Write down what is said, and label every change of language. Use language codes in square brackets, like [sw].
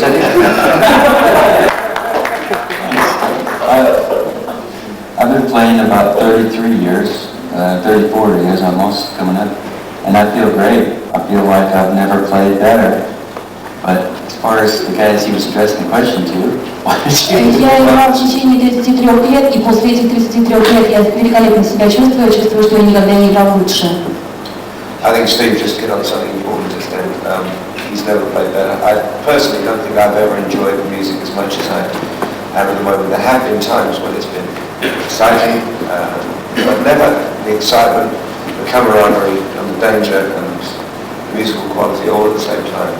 [en] I've been playing about 33 years, 34 years almost coming up, and I feel great. I feel like I've never played better. But as far as the guys he was addressing the question to, what did you [ru] Я играл в течение 33 лет, и после этих 33 лет я великолепно себя чувствую что я никогда не играл лучше. [en] I think Steve just hit on something important just then. He's never played better. I personally don't think I've ever enjoyed music as much as I have at the moment. There have been times when it's been exciting, but never the excitement, the camaraderie, and the danger, and the musical quality all at the same time.